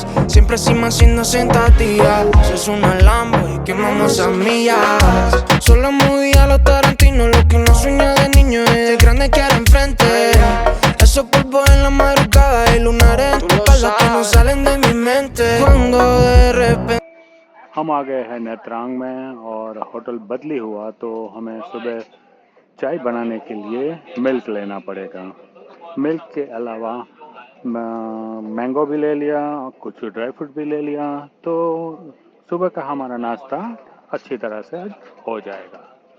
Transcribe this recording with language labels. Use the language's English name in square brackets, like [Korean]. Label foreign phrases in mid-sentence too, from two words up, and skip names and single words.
[Spanish] Siempre encima haciendo sentadillas. Es una Lambo y quemamos a millas. Solo muy a los Tarantino, lo que uno sueña de niño y de grande quiere enfrente. Esos polvos en la madrugada y lunares en tu espalda que no salen de mi mente. Cuando de repente [Hindi] हम आ गए हैं नेत्रांग में और होटल बदली हुआ तो हमें सुबह चाय बनाने के लिए मिल्क लेना पड़ेगा। मिल्क के अलावा मैंगो भी ले लिया, कुछ [English] dry fruit [Hindi] भी ले लिया तो सुबह का हमारा नाश्ता अच्छी तरह से हो जाएगा।